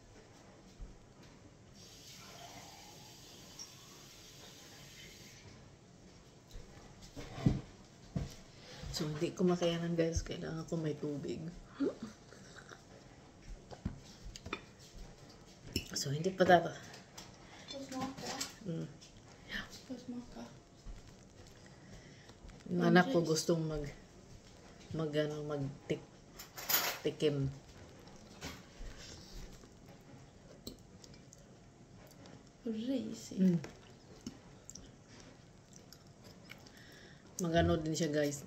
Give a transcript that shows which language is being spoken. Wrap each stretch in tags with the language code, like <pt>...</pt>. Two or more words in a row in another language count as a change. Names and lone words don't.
<tl>So, hindi ko makayanan guys. Kailangan ko may tubig. So, hindi pa dapat.</tl> <sv>Får smaka. Får smaka.</sv> <tl>Yung anak ko gustong tikim. Risig. Magano din siya guys.</tl>